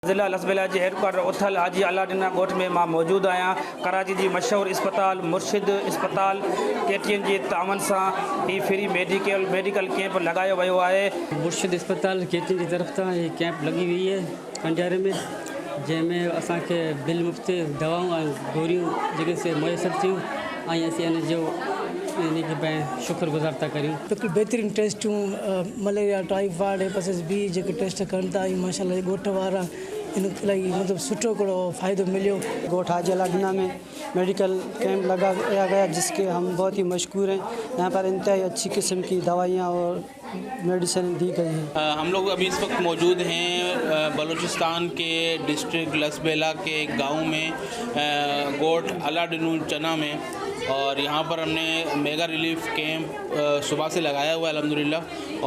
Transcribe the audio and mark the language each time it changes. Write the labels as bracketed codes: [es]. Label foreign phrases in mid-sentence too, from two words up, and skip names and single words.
[sd] ज़िला लसबेला जे हेडक्वार्टर उथल हाजी अलादीना ॻोठ में मां मौजूदु आहियां। कराची जी मशहूरु इस्पताल मुर्शिद इस्पताल केटीएन जे तावन सां ही फ्री मेडिकल कैंप लॻायो वियो आहे। मुर्शिद इस्पताल केटीएन [ur] کی طرف سے یہ کیمپ لگی ہوئی ہے کنڈیارے میں, [sd] जैमें असांखे बिल मुफ़्त दवाऊं और गोरियूं जगह से मुयसर थियूं ऐं असीं इन जो इन के शुक्रगुज़ार था करूँ। बिल्कुल बेहतरीन टेस्टूं मलेरिया टाइफाइड हेपेटाइटिस बी जो टेस्ट कनि था माशाल्लाह ॻोठ वारा इन इलाही मतलब सुठो कड़ो फ़ायदो मिलियो। [ur] ڳوٺ حاجی علادینا میں میڈیکل کیمپ لگایا گیا جس کے ہم بہت ہی مشہور ہیں. یہاں پر انتہائی اچھی قسم کی دوائیاں اور میڈیسن دی گئی ہیں. ہم لوگ ابھی اس وقت موجود ہیں بلوچستان کے ڈسٹرکٹ لسبیلہ کے گاؤں میں ڳوٺ علادینا چنا میں، اور یہاں پر ہم نے میگا ریلیف کیمپ صبح سے لگایا ہوا ہے الحمدللہ.